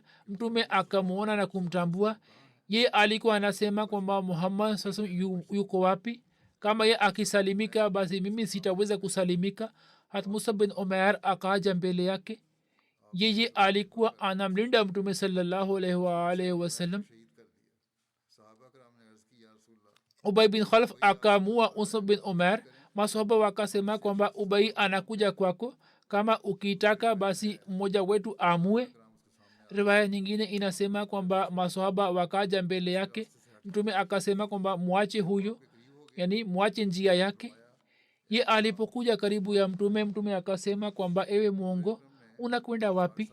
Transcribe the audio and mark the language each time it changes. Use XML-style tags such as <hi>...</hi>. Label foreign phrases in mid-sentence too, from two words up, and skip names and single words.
<sw>mtume akamwona na kumtambua. ye alikuwa anasema kwamba Muhammad sasa yuko wapi? kama ye akisalimika basi mimi sitaweza kusalimika. hat Musa bin Umair akaja mbele yake. yeye alikuwa anamlinda mtume</sw> <ar>صلى الله عليه وسلم.</ar> <sw>Ubay bin Khalf akamua Musa bin Umair. masahaba wakasema kwamba Ubay anakuja kwako, kama ukitaka basi mmoja wetu amue. riwaya nyingine inasema kwamba masahaba wakaja mbele yake. mtume akasema kwamba mwache huyo, yani mwache njia yake. ye alipokuja karibu ya mtume akasema kwamba ewe mwongo, unakwenda wapi?</sw>